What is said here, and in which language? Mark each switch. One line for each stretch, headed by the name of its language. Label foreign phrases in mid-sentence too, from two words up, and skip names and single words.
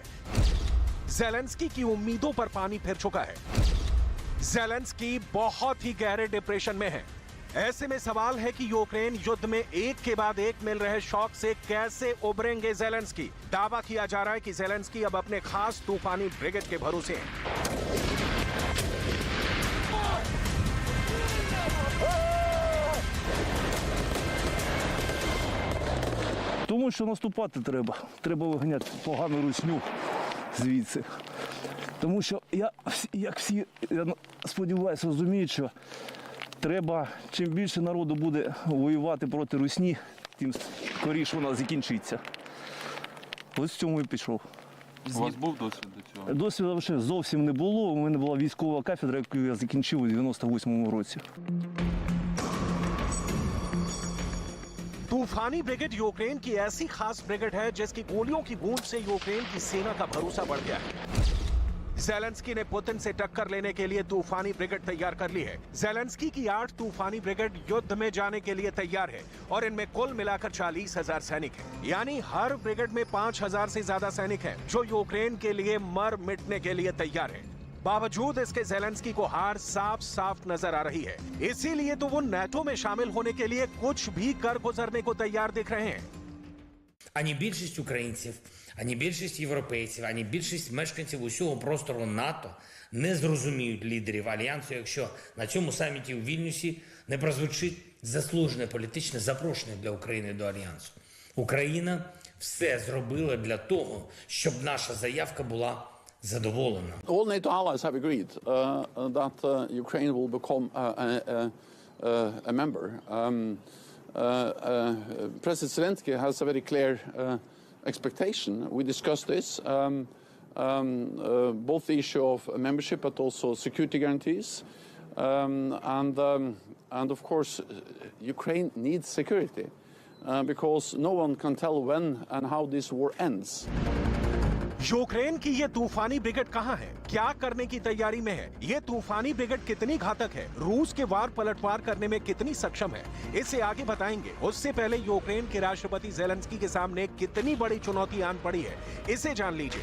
Hindi: ज़ेलेंस्की की उम्मीदों पर पानी फिर चुका है। ज़ेलेंस्की बहुत ही गहरे डिप्रेशन में है। ऐसे में सवाल है कि यूक्रेन युद्ध में एक के बाद एक मिल रहे शॉक से कैसे उबरेंगे ज़ेलेंस्की। दावा किया जा रहा है कि ज़ेलेंस्की अब अपने खास तूफानी ब्रिगेड के भरोसे हैं।
Ukrainian: Тому що наступати треба. Треба виганяти погану русню звідси. Тому що як всі, я сподіваюся, розуміють, що треба, чим більше народу буде воювати проти русні, тим скоріше вона закінчиться. Ось в цьому і пішов. У вас був досвід до цього? Досвіду вже зовсім не було. У мене була військова кафедра, яку я закінчив у 98-му році.
Hindi: तूफानी ब्रिगेड यूक्रेन की ऐसी खास ब्रिगेड है जिसकी गोलियों की बूंद से यूक्रेन की सेना का भरोसा बढ़ गया है। ज़ेलेंस्की ने पुतिन से टक्कर लेने के लिए तूफानी ब्रिगेड तैयार कर ली है। ज़ेलेंस्की की 8 तूफानी ब्रिगेड युद्ध में जाने के लिए तैयार है और इनमें कुल मिलाकर 40,000 सैनिक हैं। यानी हर ब्रिगेड में 5,000 से ज्यादा सैनिक हैं, जो यूक्रेन के लिए मर मिटने के लिए तैयार हैं। बावजूद इसके ज़ेलेंस्की को हार साफ साफ नजर आ रही है। इसीलिए तो वो नाटो में शामिल होने के लिए कुछ भी कर गुजरने को तैयार दिख रहे हैं।
Ukrainian: Ані більшість українців, ані більшість європейців, ані більшість мешканців усього простору НАТО не зрозуміють лідерів Альянсу, якщо на цьому саміті у Вільнюсі не прозвучить заслужене політичне запрошення для України до Альянсу. Україна все зробила для того, щоб наша заявка була задоволена.
English: All NATO allies have agreed that Ukraine will become a member. President Zelensky has a very clear expectation. We discussed this, both the issue of membership but also security guarantees. And of course, Ukraine needs security because no one can tell when and how this war ends.
Hindi: यूक्रेन की ये तूफानी ब्रिगेड कहां है, क्या करने की तैयारी में है, ये तूफानी ब्रिगेड कितनी घातक है, रूस के वार पलटवार करने में कितनी सक्षम है, इसे आगे बताएंगे। उससे पहले यूक्रेन के राष्ट्रपति ज़ेलेंस्की के सामने कितनी बड़ी चुनौती आन पड़ी है, इसे जान लीजिए।